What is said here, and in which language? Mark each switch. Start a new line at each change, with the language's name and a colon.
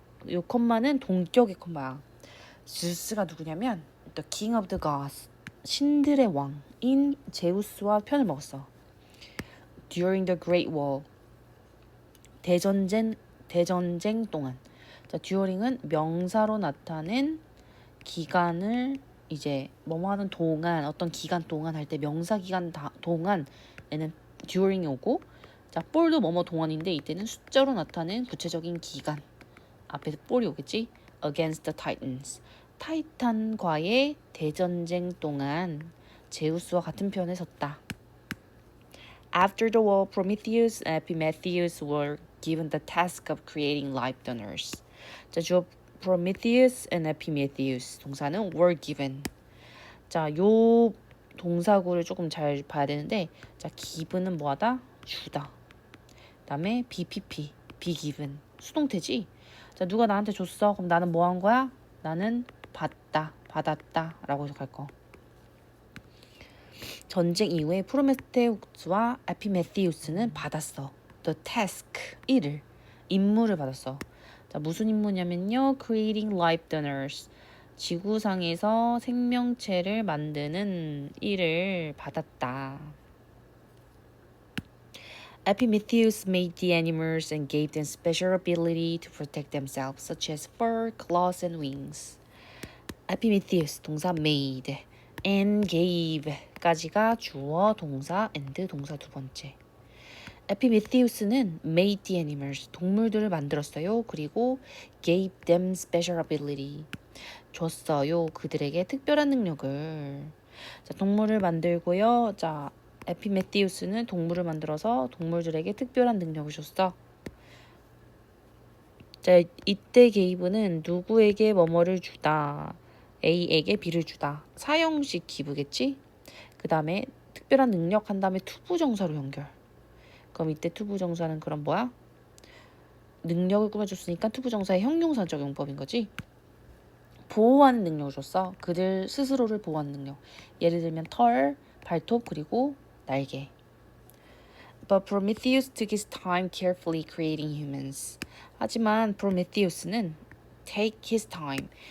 Korean: 요 컴마는 동격의 컴마야. 제우스가 누구냐면
English: the king of the gods,
Korean: 신들의 왕인 제우스와 편을 먹었어.
English: During the Great War,
Korean: 대전쟁 동안. 자, during은 명사로 나타낸 기간을 이제 뭐뭐 하는 동안 어떤 기간 동안 할 때 명사 기간 동안에는 during이 오고 자, 볼도 뭐뭐 동안인데 이때는 숫자로 나타낸 구체적인 기간 앞에서 볼이 오겠지.
English: Against the Titans.
Korean: 타이탄과의 대전쟁 동안 제우스와 같은 편에 섰다.
English: After the war, Prometheus and Epimetheus were given the task of creating life donors.
Korean: 자, 주어 Prometheus and Epimetheus 동사는
English: were given.
Korean: 자, 요 동사구를 조금 잘 봐야 되는데 자, given은 뭐하다? 주다. 그다음에 BPP,
English: be given.
Korean: 수동태지? 자, 누가 나한테 줬어? 그럼 나는 뭐 한 거야? 나는 받았다 라고 해석할 거. 전쟁 이후에 프로메테우스와 에피메티우스는 받았어.
English: The task,
Korean: 임무를 받았어. 자, 무슨 임무냐면요.
English: Creating life donors.
Korean: 지구상에서 생명체를 만드는 일을 받았다.
English: Epimetheus made the animals and gave them special ability to protect themselves, such as fur, claws, and wings.
Korean: Epimetheus 동사 made, and gave까지가 주어 동사 and 동사 두 번째. 에피메티우스는
English: made the animals
Korean: 동물들을 만들었어요. 그리고
English: gave them special ability
Korean: 줬어요. 그들에게 특별한 능력을. 자, 동물을 만들고요. 자, 에피메티우스는 동물을 만들어서 동물들에게 특별한 능력을 줬어. 자, 이때 gave는 누구에게 뭐뭐를 주다. A에게 B를 주다. 사형식 기부겠지? 그 다음에 특별한 능력 한 다음에 투부정사로 연결. 그럼 이때 투부정사는 그럼 뭐야? 능력을 꾸며줬으니까 투부정사의 형용사적 용법인 거지. 보호하는 능력을 줬어. 그들 스스로를 보호하는 능력. 예를 들면 털, 발톱, 그리고 날개.
English: But Prometheus took his time carefully creating humans.
Korean: 하지만 프로메테우스는
English: take his time.